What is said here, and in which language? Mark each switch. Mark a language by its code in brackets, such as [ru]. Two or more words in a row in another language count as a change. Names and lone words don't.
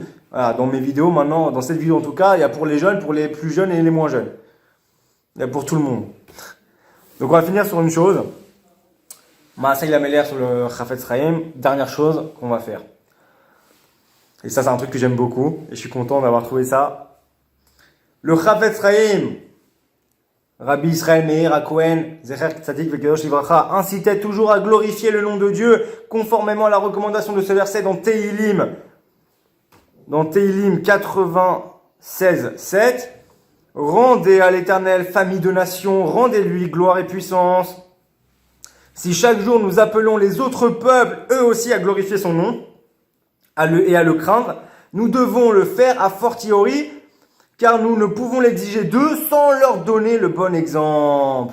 [fr] Voilà, dans mes vidéos maintenant, dans cette vidéo en tout cas, il y a pour les jeunes, pour les plus jeunes et les moins jeunes. Il y a pour tout le monde. Donc on va finir sur une chose. Maaseh Lameler sur le Chafetz Chaim, dernière chose qu'on va faire. Et ça c'est un truc que j'aime beaucoup, et je suis content d'avoir trouvé ça. Le Chafetz Chaim, Rabbi Israël Meir HaKohen, [he] זכר צדיק וקדוש לברכה, [fr] incitait toujours à glorifier le nom de Dieu, conformément à la recommandation de ce verset dans Tehilim. Dans Tehilim 96, 7. Rendez à l'Éternel, famille de nations, rendez-lui gloire et puissance. Si chaque jour nous appelons les autres peuples, eux aussi, à glorifier son nom, et à le craindre, nous devons le faire a fortiori, car nous ne pouvons l'exiger d'eux sans leur donner le bon exemple.